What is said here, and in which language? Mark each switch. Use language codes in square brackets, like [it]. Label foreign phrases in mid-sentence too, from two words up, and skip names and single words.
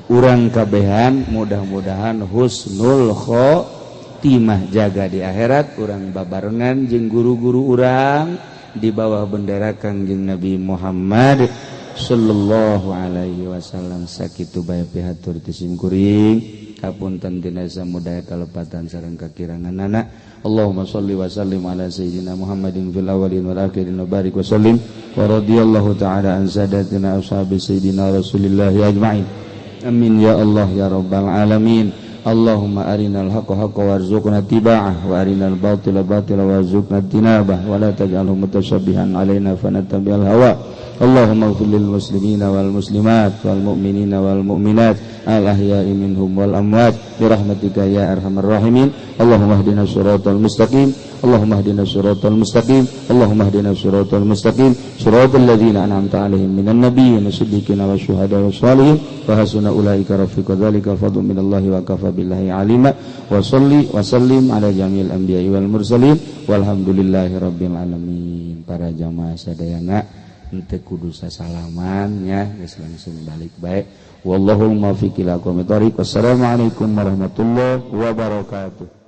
[su] Urang kabehan mudah-mudahan [ar] حسن الخاتمة, [su] jaga di akhirat. Urang babarengan jeung guru-guru urang di bawah bendera Kangjeng Nabi Muhammad [ar] صلى الله عليه وسلم. [su] Sakitu bae pihatur ti sim kuring kapunten tina samudaya kalepatan sareng kakiranganana. [ar] اللهم صل وسلم على سيدنا محمد في الأولين والآخرين وبارك وسلم ورضي الله تعالى عن ساداتنا أصحاب سيدنا رسول الله أجمعين. آمين يا الله يا رب العالمين. اللهم أرنا الحق حقا وارزقنا اتباعه وأرنا الباطل باطلا وارزقنا اجتنابه ولا تجعله متشابها علينا فنتبع الهوى. اللهم اغفر للمسلمين والمسلمات والمؤمنين والمؤمنات الأحياء منهم والأموات برحمتك يا أرحم الراحمين. اللهم اهدنا الصراط المستقيم، اللهم اهدنا الصراط المستقيم، اللهم اهدنا الصراط المستقيم، صراط الذين أنعمت عليهم من النبيين والصديقين والشهداء والصالحين وحسن أولئك رفيقا. ذلك فضل من الله وكفى بالله عليما. وصل وسلم على جميع الأنبياء والمرسلين والحمد لله رب العالمين. [su] Para jamaah sadayana henteu kudu sasalaman nya, geus langsung balik bae. [ar] والله الموفق إلى أقوم الطريق. والسلام عليكم ورحمة الله وبركاته.